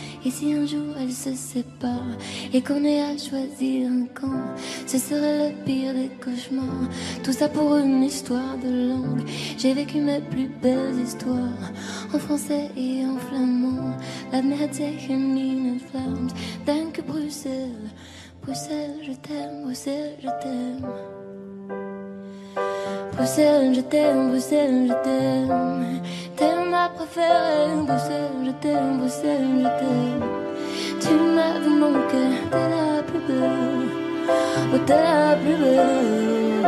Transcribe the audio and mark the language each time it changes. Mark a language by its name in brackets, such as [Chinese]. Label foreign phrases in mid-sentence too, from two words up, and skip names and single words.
[French] si un jour elle se sépare et qu'on ait à choisir un camp, ce serait le pire des cauchemars. Tout ça pour une histoire de langue. J'ai vécu mes plus belles histoires en français et en flamand. [Dutch] Laat me het zeggen in het Vlaams. Dank u [French] Bruxelles, Bruxelles je t'aime, Bruxelles je t'aime. Bruxelles je t'aime, Bruxelles je t'aime. T'es ma préférée, Bruxelles je t'aime, Bruxelles je t'aime. Tu m'as vu mon cœur, t'es la plus belle, oh t'es la plus belle.